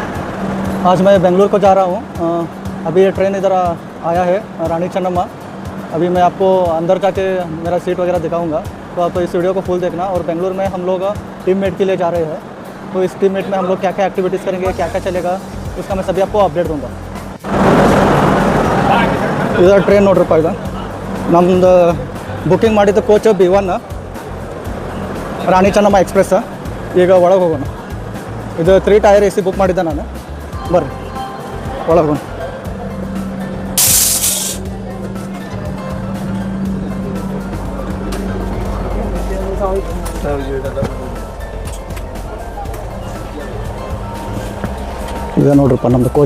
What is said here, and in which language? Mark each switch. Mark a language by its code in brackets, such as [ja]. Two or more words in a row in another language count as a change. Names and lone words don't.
[hi] आज मैं बेंगलुरु को जा रहा हूँ। अभी ये ट्रेन इधर आया है रानी चन्नम्मा। अभी मैं आपको अंदर जाके मेरा सीट वगैरह दिखाऊंगा, तो आप इस वीडियो को फुल देखना। और बेंगलुरु में हम लोग टीममेट के लिए जा रहे हैं, तो इस टीममेट में हम लोग क्या क्या एक्टिविटीज़ करेंगे, क्या क्या चलेगा, उसका मैं सभी आपको अपडेट दूँगा। इधर ट्रेन [kn] ನೋಡ್ರಪ್ಪ ಇದು ನಮ್ಮದು ಬುಕ್ಕಿಂಗ್ ಮಾಡಿದ್ದು ಕೋಚ್ B1 ರಾಣಿ ಚೆನ್ನಮ್ಮ ಎಕ್ಸ್ಪ್ರೆಸ್. ಈಗ ಒಳಗೆ ಹೋಗೋಣ. ಇದು [en] 3 tier AC book [kn] ಮಾಡಿದ್ದೆ ನಾನು. ಬರ್ರಿ ಒಳಗೆ ಹೋಗೋಣ. ಇದೆ ನೋಡ್ರಪ್ಪ ನಮ್ಮದು ಕೋಚ.